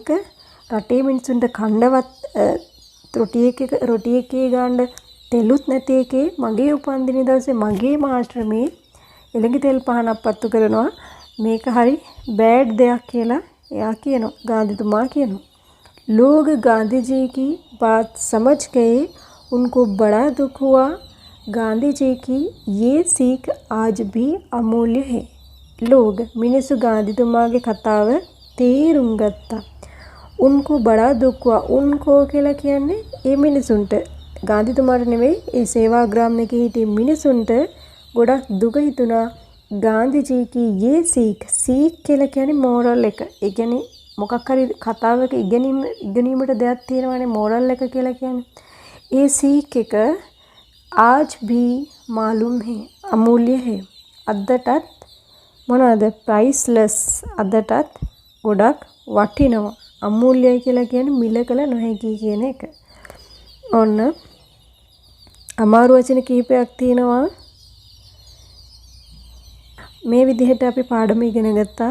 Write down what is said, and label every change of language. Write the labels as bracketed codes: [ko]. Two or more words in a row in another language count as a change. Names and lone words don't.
[si] රටේ මිනිසුන්ට කණ්ඩවත් රොටි එකේ ගාන්න තෙලුත් නැති එකේ මගේ උපන්දින දවසේ මගේ ආශ්‍රමයේ එළඟි තෙල් පහනක් පත්තු කරනවා. මේක හරි බෑඩ් දෙයක් කියලා එයා කියනවා. गांधीතුමා කියනවා. [hi] लोग गांधी जी की बात समझ गए. उनको बड़ा दुख हुआ. गांधी जी की ये सीख आज भी अमूल्य है. [si] लोग මිනිස්සු गांधीතුමාගේ කතාව තේරුම් ගත්තා. [hi] उनको बड़ा दुख हुआ. [si] उनको කියලා කියන්නේ ඒ මිනිසුන්ට गांधीතුමාට නෙවෙයි ඒ සේවාග්‍රාම එකේ හිටිය මිනිසුන්ට ගොඩක් දුක හිතුණා. [hi] गांधी जी की ये सीख [si] කියලා කියන්නේ මෝරල් එක. ඒ කියන්නේ මොකක් හරි කතාවක ඉගෙනීමට දෙයක් තියෙනවානේ මෝරල් එක කියලා කියන්නේ. [hi] ये सीख එක आज भी मालूम है. अमूल्य है. [si] අදටත් මොනවාද? ප්‍රයිස්ලස්. අදටත් ගොඩක් වටිනවා. අමූල්‍යයි කියලා කියන්නේ මිල කළ නොහැකි කියන එක. ඔන්න අමාරු වචන කීපයක් තියෙනවා. මේ විදිහට අපි පාඩම ඉගෙන ගත්තා.